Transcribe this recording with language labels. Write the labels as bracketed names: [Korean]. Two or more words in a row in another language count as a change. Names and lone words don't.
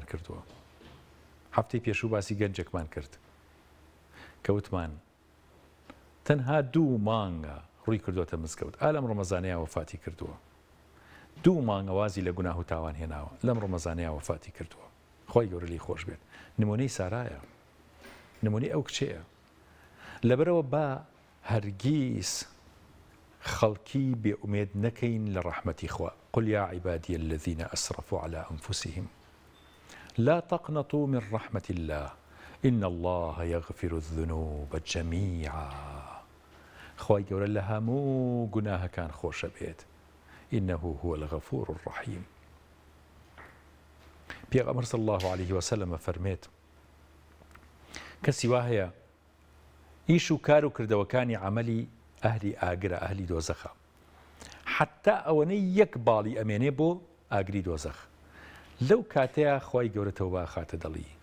[Central Kurdish] کردووە هەفتەی پێشوو باسی گەنجێکمان کرد کەوتمان تەنها 2 مانگە ڕووی کردوتە مزگەوت لەم ڕۆمەزانەیە وەفاتی کردووە 2 مانگە وازی لە گوناه و تاوان هێناوە لەم ڕۆمەزانەیە وەفاتی کردووە خۆی گەورە لی خۆش بێت نمونەی سارایە نمونەی ئەو کچەیە لەبەرەوە با هەرگیز خەڵکی بێئومێد نەکەین لە ڕەحمەتی خوا [Arabic] قل يا عبادي الذين أسرفوا على أنفسهم لا تقنطوا من رحمة الله إن الله يغفر الذنوب جميعا [Central Kurdish] خواهی گەورە لە هەموو گوناهەکان خۆشە بێت [Arabic] إنه هو الغفور الرحيم [Central Kurdish] پێغەمبەر [Arabic] صلی الله عليه وسلم [Central Kurdish] فەرمێت کەسی وا هەیە ئیش و کار و کردەوەکانی عەمەلی ئەهلی ئاگرە ئەهلی دۆزەخە حتا ئەوەنەی یەک باڵی ئەمێنێ بۆ ئاگری دۆزەخ لەو کاتەیە خۆی گەورە تەوبە خاتە دڵی